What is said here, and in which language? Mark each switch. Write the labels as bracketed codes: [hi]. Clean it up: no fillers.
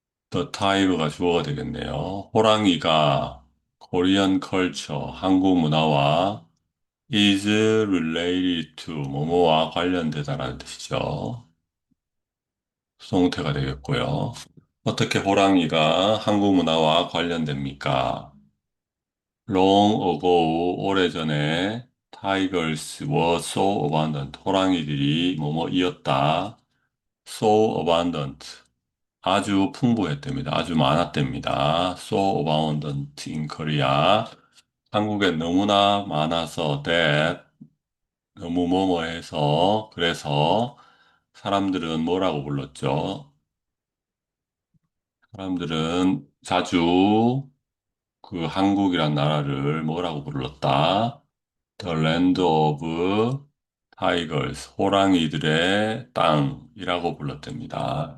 [en] the type [ko] 가 주어가 되겠네요. 호랑이가 [en] Korean culture, [ko] 한국 문화와 [en] is related to, [ko] 뭐뭐와 관련되다라는 뜻이죠. 수동태가 되겠고요. 어떻게 호랑이가 한국 문화와 관련됩니까? [en] Long ago, [ko] 오래전에 [en] tigers were so abundant. [ko] 호랑이들이 뭐뭐이었다. [en] So abundant. [ko] 아주 풍부했답니다. 아주 많았답니다. [en] So abundant in Korea. [ko] 한국에 너무나 많아서 that 너무 뭐뭐해서 그래서 사람들은 뭐라고 불렀죠? 사람들은 자주 그 한국이란 나라를 뭐라고 불렀다? [en] The Land of Tigers, [ko] 호랑이들의 땅이라고 불렀답니다.